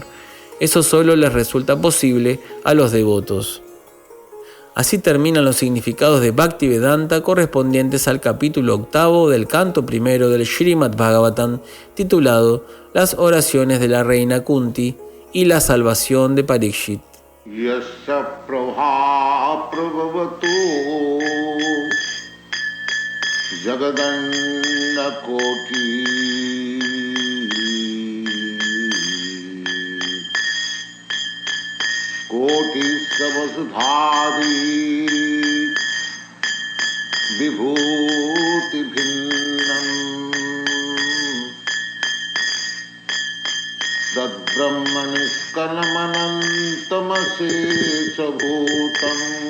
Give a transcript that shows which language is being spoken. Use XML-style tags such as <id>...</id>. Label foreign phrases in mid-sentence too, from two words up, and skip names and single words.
<es>Eso solo les resulta posible a los devotos. Así terminan los significados de Bhaktivedanta correspondientes al capítulo 8 del canto primero del Srimad Bhagavatam, titulado Las oraciones de la reina Kunti y la salvación de Parikshit.</es> <sa>Yasya prabha prabhavatu Jagadanda Koti Koti Savasudhari Vibhuti Bhinnam Dadbrahmaniskanamanatamase Bhutam</sa>